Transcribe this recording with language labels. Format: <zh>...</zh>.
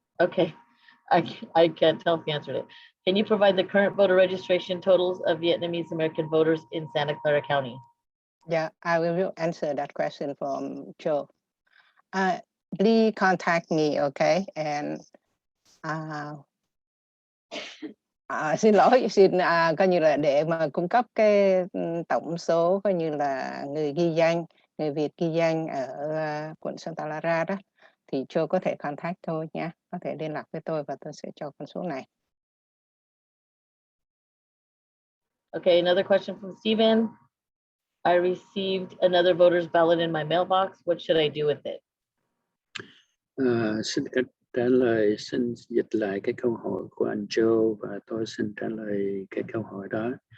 <en>Okay, I can't tell if you answered it. Can you provide the current voter registration totals of Vietnamese American voters in Santa Clara County? Yeah, I will answer that question from Joe. Please contact me, okay?</en> <vi>And xin lỗi, coi như là để mà cung cấp cái tổng số coi như là người ghi danh, người Việt ghi danh ở quận Santa Clara đó, thì Joe có thể contact tôi nha, có thể liên lạc với tôi và tôi sẽ cho con số này.</vi> <en>Okay, another question from Stephen. I received another voter's ballot in my mailbox. What should I do with it?</en> <vi>Xin trả lời, xin dịch lại cái câu hỏi của anh Joe và tôi xin trả lời cái câu hỏi đó.</vi>